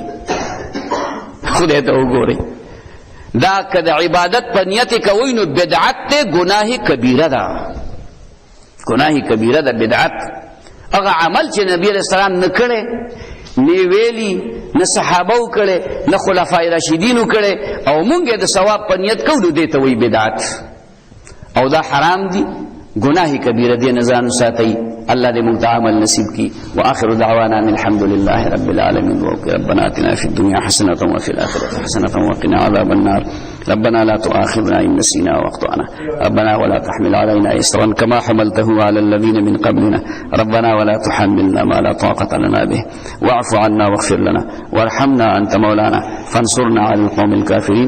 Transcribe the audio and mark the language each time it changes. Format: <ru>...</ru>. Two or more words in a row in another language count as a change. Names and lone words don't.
<ps>خدای ته وګورئ دا که د عبادت په نیت کوئ نو بدعت دی، ګناه کبیره ده، ګناه کبیره ده بدعت. هغه عمل چې نبی</ps> <ar>علیہ السلام</ar> <ps>نه کړی نه ویلي نه صحابه وکړی نه خلفای راشدین وکړی او مونږ د ثواب په نیت کوو نو دې ته وایي بدعت او دا حرام دي، گناہ کبیرہ دے نظام ساتھی. اللہ دے مونږ ته عمل نصیب کی.</ps> <ar>واخر دعوانا ان الحمد لله رب العالمين. ربنا آتنا في الدنيا حسنة وفي الآخرة حسنة وقنا عذاب النار. ربنا لا تؤاخذنا إن نسينا واخطأنا. ربنا ولا تحمل علينا إصرا كما حملته على الذين من قبلنا. ربنا ولا تحملنا ما لا طاقة لنا به. واعف عنا واغفر لنا وارحمنا أنت مولانا فانصرنا على القوم الكافرين.</ar>